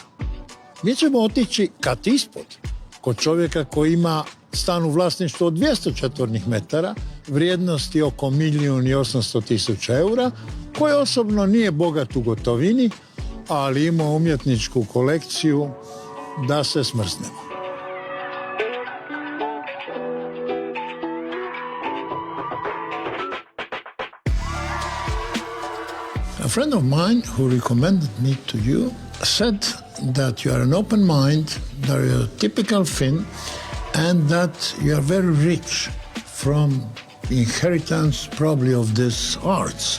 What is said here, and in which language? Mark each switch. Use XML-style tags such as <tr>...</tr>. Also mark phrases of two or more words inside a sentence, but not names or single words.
<hr>Mi ćemo otići kat ispod, kod čovjeka koji ima stan u vlasništvu od 200 četvornih metara, vrijednosti oko 1.800.000 eura, koji osobno nije bogat u gotovini, ali ima umjetničku kolekciju da se smrznemo.</hr> <en>A friend of mine who recommended me to you said that you are an open mind, that you're a typical Finn, and that you are very rich from inheritance probably of this arts.</en>